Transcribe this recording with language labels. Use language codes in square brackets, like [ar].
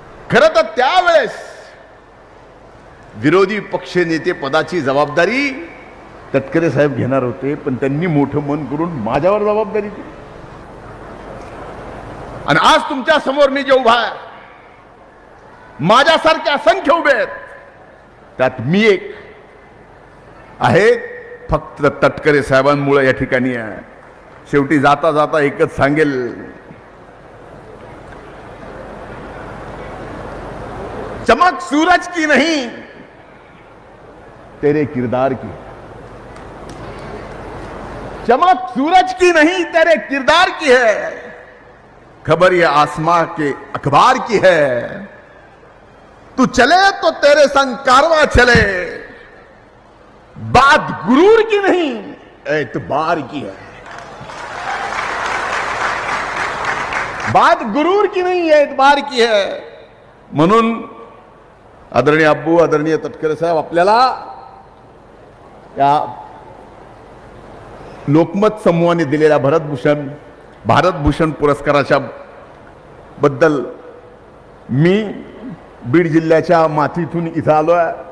[mr] खरं तर त्यावेळेस विरोधी पक्ष नेते पदाची जबाबदारी तटकरे साहेब घेणार होते, पण त्यांनी मोठं मन करून माझ्यावर जबाबदारी दिली. आणि आज तुमच्या समोर मी जे उभा आहे, माझ्यासारखे असंख्य उभे आहेत, त्यात मी एक आहे. फक्त तटकरे साहेबांमुळे या ठिकाणी आहे. शेवटी जाता जाता एकच सांगेल, [hi] चमक सूरज की नहीं तेरे किरदार की, चमक सूरज की नहीं तेरे किरदार की है, खबर ये आसमां के अखबार की है, तू चले तो तेरे संग कारवां चले, बात गुरूर की नहीं एतबार की है, बात गुरूर की नहीं एतबार की है. [mr] म्हणून आदरणीय अब्बू, आदरणीय तटकरे साहेब, आपल्याला या लोकमत समूहाने दिलेल्या भारतभूषण पुरस्काराच्या बद्दल मी बीड जिल्ह्याच्या मातीतून इथं आलोय.